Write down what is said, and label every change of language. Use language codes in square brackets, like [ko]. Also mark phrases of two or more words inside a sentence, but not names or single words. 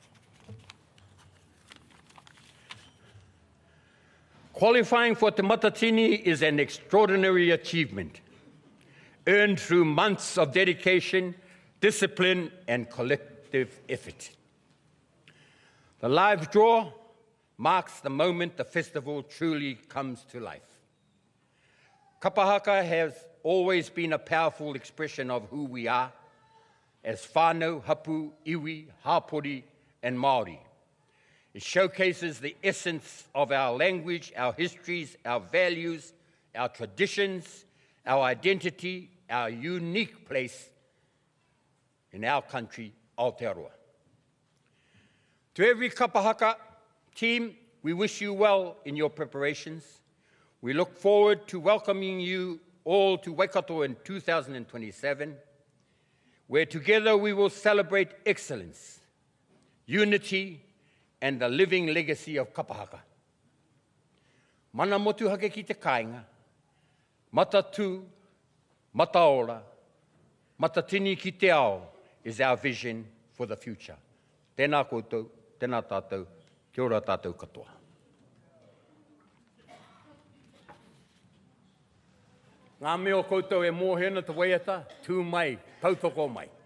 [en] Qualifying for Te Matatini is an extraordinary achievement, earned through months of dedication, discipline, and collective effort. The live draw marks the moment the festival truly comes to life. Kapahaka has always been a powerful expression of who we are as [mi] whānau, hapu, iwi, hāpori, [en] and Māori. It showcases the essence of our language, our histories, our values, our traditions, our identity, our unique place in our country, Aotearoa. To every kapahaka team, we wish you well in your preparations. We look forward to welcoming you all to Waikato in 2027, where together we will celebrate excellence, unity, and the living legacy of kapahaka. [mi] Mana motu hake ki te kāinga, mata tū, mata ora, matatini ki te ao [en] is our vision for the future. [mi] Tēnā koutou, tēnā tātou, kia ora tātou katoa. Ngā mea o koutou e mōhena te waiata, tū mai, tautoko mai.